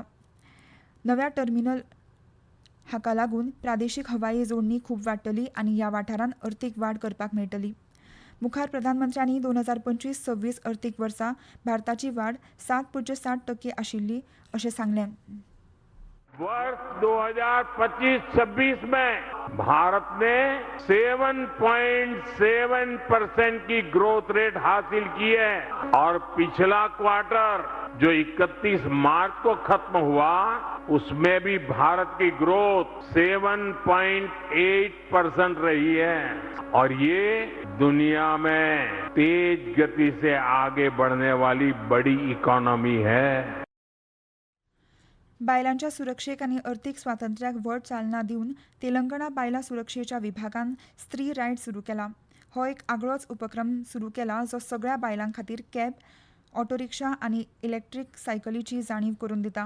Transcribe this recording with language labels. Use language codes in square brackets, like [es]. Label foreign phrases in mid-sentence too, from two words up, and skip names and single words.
[kok] नव्या टर्मिनल हाका लागून प्रादेशीक हवाई जोडणी खूब वाडटली आनी ह्या वाठारांत अर्थीक वाड करपाक मेळटली. मुखार प्रधानमंत्र्यांनी 2025-26 अर्थीक वर्सा भारताची वाड 7.7% आशिल्ली अशें सांगलें. [hi] वर्ष 2025-26 में भारत ने 7.7% की [en] growth rate [hi] हासिल की है और पिछला क्वार्टर जो 31 मार्च को खत्म हुआ उसमें भी भारत की ग्रोथ 7.8% रही है और ये दुनिया में तेज गति से आगे बढ़ने वाली बड़ी इकॉनमी है. [kok] बायलांच्या सुरक्षेक आनी अर्थीक स्वातंत्र्याक व्हड चालना दिवन तेलंगणा बायलां सुरक्षेच्या विभागान स्त्री रायट सुरू केला. हो एक आगळोच उपक्रम सुरू केला जो सगळ्या बायलां खातीर कॅब, ऑटो रिक्षा आनी इलेक्ट्रीक सायकलीची जाणीव करून दिता.